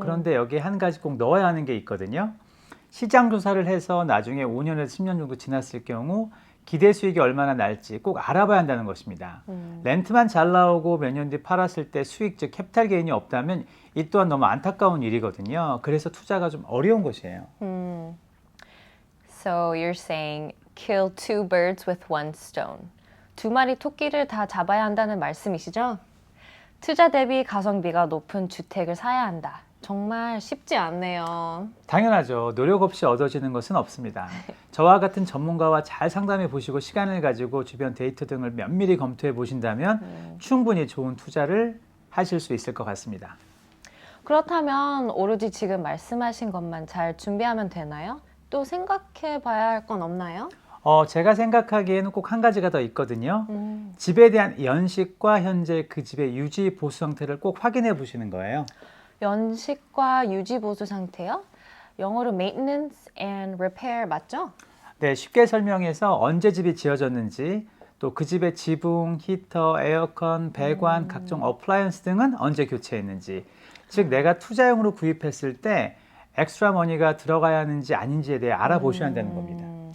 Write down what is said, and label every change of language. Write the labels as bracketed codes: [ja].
[ko] 그런데 여기에 한 가지 꼭 넣어야 하는 게 있거든요. 시장 조사를 해서 나중에 5년에서 10년 정도 지났을 경우 기대 수익이 얼마나 날지 꼭 알아봐야 한다는 것입니다. 렌트만 잘 나오고 몇 년 뒤 팔았을 때 수익, 즉 캐피탈 게인이 없다면 이 또한 너무 안타까운 일이거든요. 그래서 투자가 좀 어려운 것이에요. [en] So you're saying kill two birds with one stone. [ko] 두 마리 토끼를 다 잡아야 한다는 말씀이시죠? 투자 대비 가성비가 높은 주택을 사야 한다. 정말 쉽지 않네요. 당연하죠. 노력 없이 얻어지는 것은 없습니다. 저와 같은 전문가와 잘 상담해 보시고 시간을 가지고 주변 데이터 등을 면밀히 검토해 보신다면 충분히 좋은 투자를 하실 수 있을 것 같습니다. 그렇다면 오로지 지금 말씀하신 것만 잘 준비하면 되나요? 또 생각해 봐야 할 건 없나요? 제가 생각하기에는 꼭 한 가지가 더 있거든요. 집에 대한 연식과 현재 그 집의 유지 보수 상태를 꼭 확인해 보시는 거예요. 연식과 유지 보수 상태요? 영어로 [en] maintenance and repair [ko] 맞죠? 네, 쉽게 설명해서 언제 집이 지어졌는지, 또 그 집의 지붕, 히터, 에어컨, 배관, 각종 어플라이언스 등은 언제 교체했는지, 즉 내가 투자용으로 구입했을 때 엑스트라 머니가 들어가야 하는지 아닌지에 대해 알아보셔야 한다는 겁니다.